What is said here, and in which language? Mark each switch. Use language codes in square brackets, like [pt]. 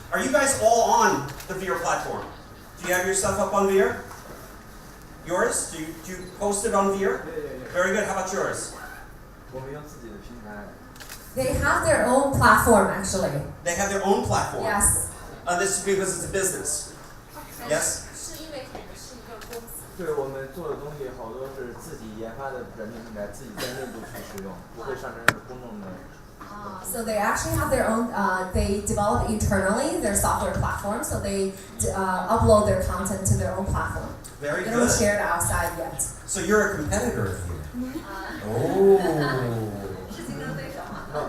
[en] Are you guys all on the VeeR platform? Do you have your stuff up on VeeR? Yours? Do you post it on VeeR? Yeah. Very good. How about yours? [zh] 我们用自己的平台。 [en] They have their own platform, actually. They have their own platform. Yes. This is because it's a business. Yes? [zh] 是因为你们是一个公司。对，我们做的东西好多是自己研发的软件平台，自己在内部去使用，不会上传公众的。 [en] So they actually have their own, they develop internally their software platform, so they upload their content to their own platform. Very They good. don't share it outside yet. So you're a competitor of you. Oh. [zh] 是竞争对手吗？